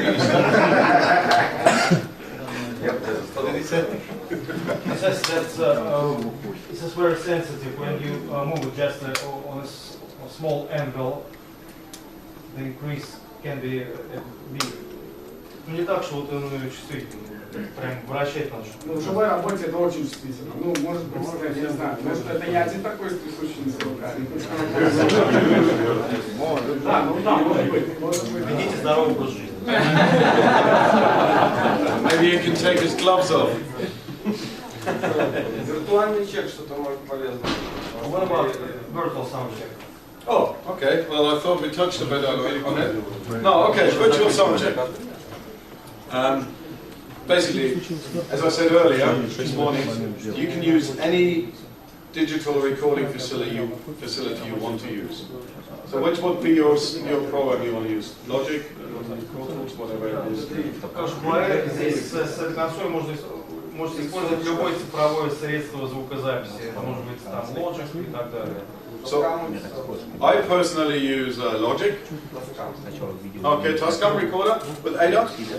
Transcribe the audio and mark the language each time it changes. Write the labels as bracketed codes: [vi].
[en] He says that this is very sensitive when you move it just on a small angle. The increase can be big. [ru] Не так, что вот он чувствительный, прям вращать надо. В живой работе это очень чувствительно. Может быть, я не знаю, может это я один такой с трясущимися руками. Да, может быть. Ведите здоровый образ жизни. [en] Maybe you can take his gloves off. [ru] Виртуальный чек что-то может полезно. [en] What about virtual sound check? Oh, okay. Well, I thought we touched a bit on it. No, okay. Virtual sound check. Basically, as I said earlier this morning, you can use any digital recording facility you want to use. So which would be your program you want to use? Logic, Pro Tools, whatever it is. [ru] Здесь с этой консолью можете использовать любое цифровое средство звукозаписи. Это может быть там Logic и так далее. [en] So, I personally use Logic. Okay, Tascam recorder with ADAT.